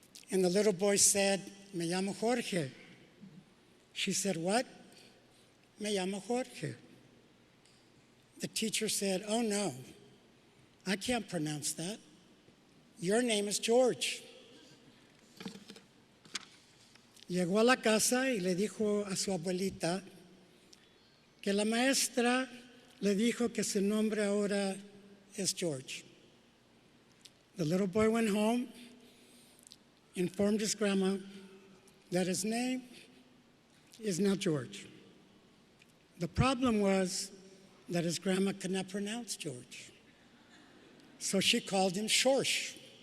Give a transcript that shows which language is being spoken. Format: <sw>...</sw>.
<en>And the little boy said,</en> <es>"Me llamo Jorge."</es> <en>She said, "What?" "Me llamo Jorge." The teacher said, "Oh no, I can't pronounce that. Your name is George."</en> <es>Llegó a la casa y le dijo a su abuelita que la maestra le dijo que su nombre ahora es George.</es> <en>The little boy went home, informed his grandma that his name is now George. The problem was that his grandma could not pronounce George. So she called him Shorsh.</en>